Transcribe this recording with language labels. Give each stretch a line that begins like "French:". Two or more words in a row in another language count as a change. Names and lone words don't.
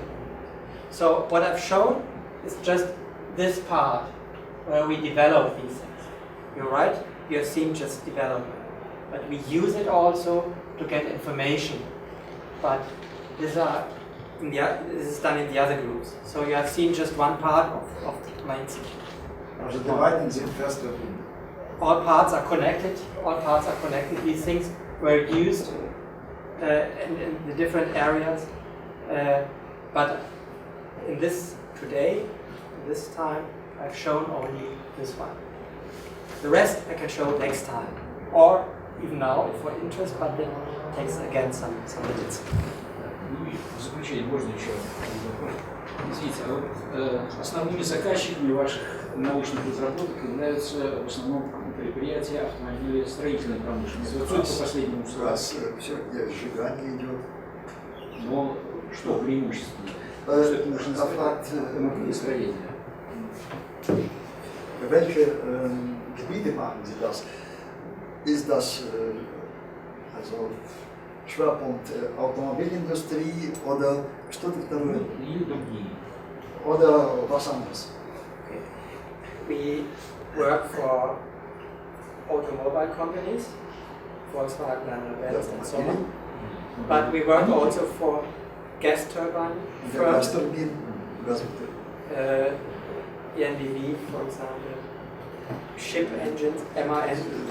English: So what I've shown is just this part where we develop these things. You're right, you have seen just development. But we use it also to get information. But this is done in the other groups. So you have seen just one part of the main system.
German: Also die beiden sind fest verbunden.
English: All parts are connected. All parts are connected. These things were used in the different areas. But in this today, this time, I've shown only this one. The rest I can show next time, or even now for interest, but it takes again some minutes.
Russian: В заключение можно еще вопрос? Извините, а вот основными заказчиками ваших научных разработок являются в основном предприятия автомобилестроительной промышленности. Вот судя по последнему У вас все, где сжигание идет. Но что преимущественно? Что это автомобилестроение?
German: Welche Gebiete machen Sie das? Ist das also Schwerpunkt Automobilindustrie oder
Russian: что-то второе?
German: Oder was anderes? Okay. We work for automobile companies, Volkswagen, Mercedes, and so on. But we work also for gas turbine firms, ENBV, for example, ship engines, MAN.